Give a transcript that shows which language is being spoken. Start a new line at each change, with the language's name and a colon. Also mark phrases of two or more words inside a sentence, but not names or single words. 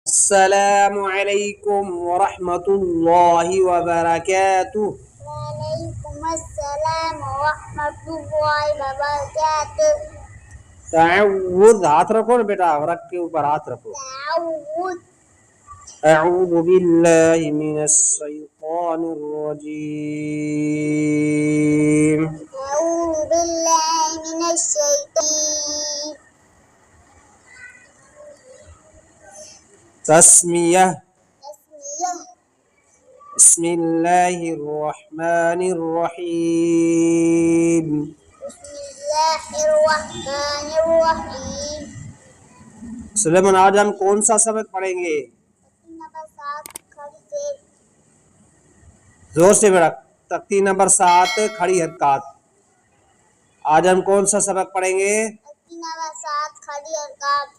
Arabic: السلام عليكم ورحمة الله وبركاته. وعليكم السلام ورحمة الله وبركاته.
Hindi: तअव्वुज़, हाथ रखो ना बेटा, रख के ऊपर हाथ रखो। तअव्वुज़।
Arabic: أعوذ بالله من الشيطان الرجيم. أعوذ بالله من الشيطان.
Hindi: तस्मियह। तस्मियह।
Arabic: بسم الله الرحمن الرحيم. بسم الله الرحمن الرحيم.
Hindi: सुलेमान, आज हम कौन सा सबक पढ़ेंगे? नंबर 7 खड़ी से। जोर से बेटा। तख्ती नंबर 7 खड़ी हरकत। आज हम कौन सा सबक पढ़ेंगे? नंबर 7 खड़ी हरकत।